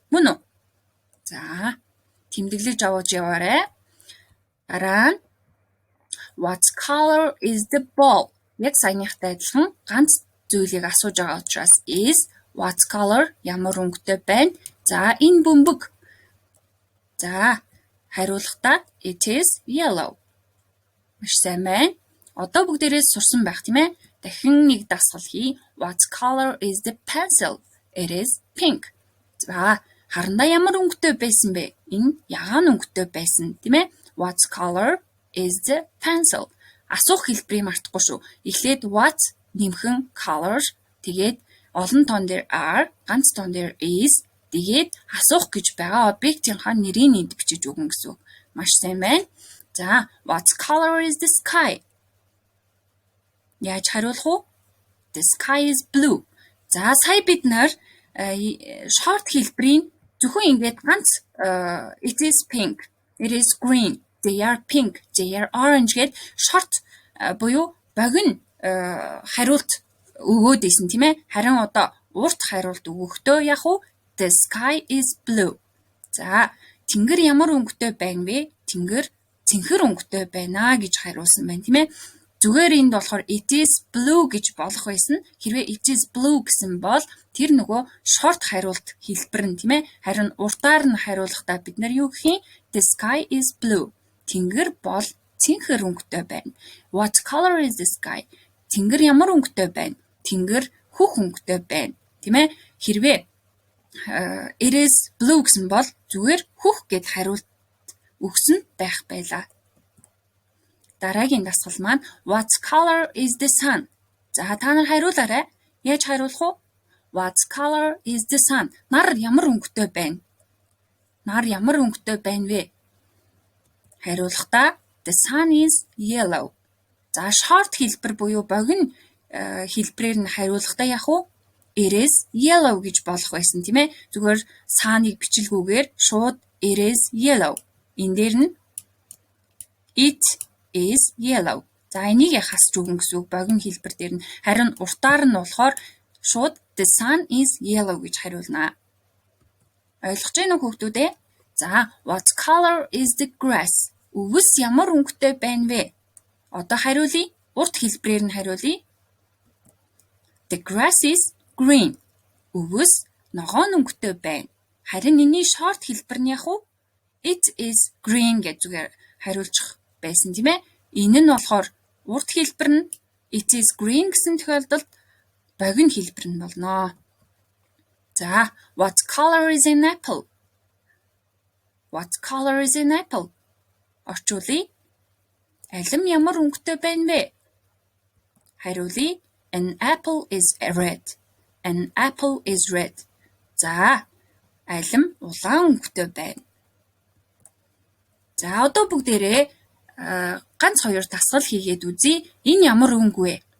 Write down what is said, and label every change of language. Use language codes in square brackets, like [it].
[mn] Мөн үү? За тэмдэглэж аваад яваарай. Дараа нь [en] what color is the ball? [mn] Яг саяныхтай адилхан ганц зүйлийг асууж байгаа учраас is what color ямар өнгөтэй байна? За энэ бөмбөг. За хариулахдаа [en] it is yellow. [mn] Маш сайн байна. Одоо бүгдээрээ сурсан байх тийм ээ. Дахин нэг дасгал хий. [en] What color is the pencil? It is pink. [mn] За харандаа ямар өнгөтэй байсан бэ? Энэ ягаан өнгөтэй байсан тийм ээ. [en] What color is the pencil? [mn] Асуух хэлбэрийг мартахгүй шүү. Эхлээд what нэмхэн color тэгээд олон тоон дээр are, ганц тоон дээр is тэгээд асуух гэж байгаа объектийнхаа нэрийг энд бичиж өгнө гэсэн үг. Маш сайн байна. [en] За what color is the sky? [mn] Яаж хариулах вэ? [en] The sky is blue. [mn] За сая бид нар short хэлбэрийн зөвхөн ингэж ганц [en] it is pink, it is green, they are pink, they are orange [mn] гэд short буюу богино хариулт өгөөд исэн тийм ээ. Харин одоо урт хариулт өгөхдөө яг уу [en] the sky is blue. [mn] За тэнгэр ямар өнгөтэй байна вэ? Тэнгэр цэнхэр өнгөтэй байна гэж хариулсан байна тийм ээ. Зүгээр энд болохоор [en] it is blue [mn] гэж болох байсан. Хэрвээ it is blue гэсэн бол тэр нөгөө short хариулт хэлбэр нь тийм ээ. Харин уртаар нь хариулахдаа бид нар юу гэх юм? [en] The sky is blue. [mn] Тэнгэр бол цэнхэр өнгөтэй байна. [en] What color is the sky? [mn] Тэнгэр ямар өнгөтэй байна? Тэнгэр хөх өнгөтэй байна. Тийм ээ. Хэрвээ [en] it is blue [mn] гэсэн бол зүгээр хөх гэд хариулт өгсөн байх байлаа. Дараагийн дасгал маань [en] what color is the sun? [mn] За та нар хариулаарай. Яаж хариулах вэ? [en] What color is the sun? [mn] Нар ямар өнгөтэй байна? Нар ямар өнгөтэй байна вэ? Хариулахдаа [en] the sun is yellow. [mn] За short хэлбэр буюу богино хэлбэрээр нь хариулахдаа яг уу [en] it is yellow [mn] гэж болох байсан тийм ээ. Зүгээр sun-ыг бичлгүүгээр шууд [en] it is yellow. [mn] Энэ дээр нь [en] it is yellow. [mn] За энийг хасч өгнө гэсэн үг богино хэлбэр дээр нь. Харин уртаар нь болохоор шууд [en] the sun is yellow [mn] гэж хариулнаа. Ойлгож байна уу хүүхдүүд ээ? За [en] what color is the grass? [mn] Өвс ямар өнгөтэй байна вэ? Одоо хариулъя. Урт хэлбэрээр нь хариулъя. [en] The grass is green. [mn] Өвөс ногоон өнгөтэй байна. Харин энэний short хэлбэр нь яг уу? [en] It is green [mn] гэж зүгээр хариулчих байсан тийм ээ. Энэ нь болохоор урт хэлбэр нь [en] it is green [mn] гэсэн тохиолдолд богино хэлбэр нь болно. [en] За, what color is an apple? What color is an apple? [mn] Орчуулъя. Алим ямар өнгөтэй байна вэ? Хариулъя. [en] An apple is red. An apple is red. [mn] За, алим улаан өнгөтэй байна. За, одоо бүгдээрээ ганц хоёр дасгал хийгээд үзье. Энэ ямар өнгө вэ?